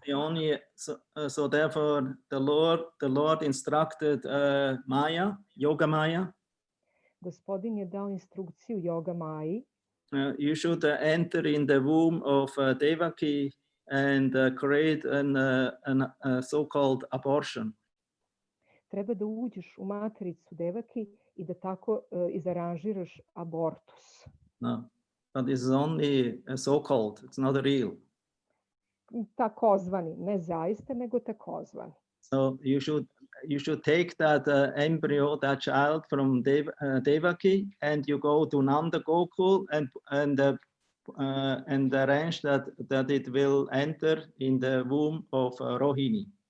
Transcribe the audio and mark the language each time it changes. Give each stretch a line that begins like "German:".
English: The only so therefore the Lord instructed Maya, Yoga Maya.
Serbian: Gospodin je dao instrukciju Yoga Maji,
English: You should enter in the womb of Devaki and create a so-called abortion.
Serbian: treba da uđeš u matericu Devaki i da tako izaranžiraš abortus.
English: No, but this is only so-called. It's not real.
Serbian: Takozvani, ne zaista, nego takozvani.
English: So you should take that embryo, that child from Devaki, and you go to Nanda Gokul and arrange that it will enter in the womb of Rohini.